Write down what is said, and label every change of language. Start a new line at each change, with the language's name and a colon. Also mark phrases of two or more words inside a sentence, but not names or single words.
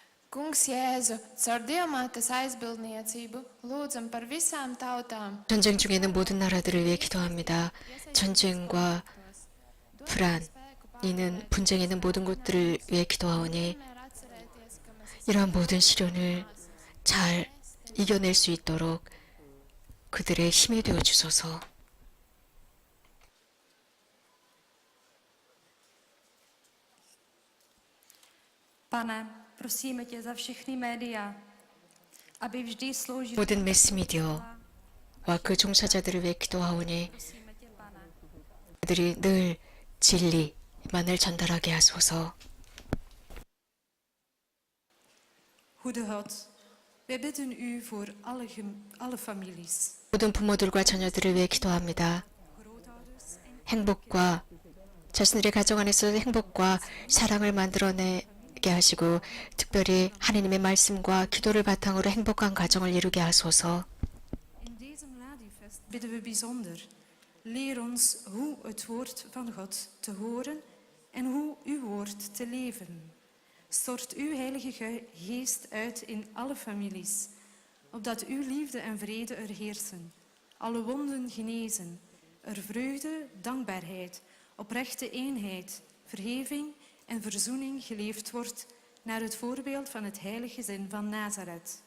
Latvian: Kungs Jēzu, caur diamātes aizbildniecību lūdzam par visām tautām.
Korean: 전쟁 중에는 모든 나라들을 위해 기도합니다. 전쟁과 불안, 이는 분쟁에 있는 모든 곳들을 위해 기도하오니 이러한 모든 시련을 잘 이겨낼 수 있도록 그들의 힘이 되어 주소서.
Czech: Pane, prosíme tě za všechny média, aby vždy sloužili.
Korean: 모든 매스미디어와 그 종사자들을 위해 기도하오니
Czech: Prosíme tě, pane.
Korean: 그들이 늘 진리만을 전달하게 하소서.
Dutch: Goede God, wij bidden u voor alle families.
Korean: 모든 부모들과 자녀들을 위해 기도합니다.
Dutch: Grootouders en
Korean: 행복과 자신들의 가정 안에서 행복과 사랑을 만들어내게 하시고 특별히 하나님의 말씀과 기도를 바탕으로 행복한 가정을 이루게 하소서.
Dutch: in deze Mladifest bidden we bijzonder. Leer ons hoe het woord van God te horen en hoe uw woord te leven. Stort uw heilige geest uit in alle families, opdat uw liefde en vrede er heersen, alle wonden genezen, er vreugde, dankbaarheid, oprechte eenheid, vergeving en verzoening geleefd wordt naar het voorbeeld van het heilige gezin van Nazareth.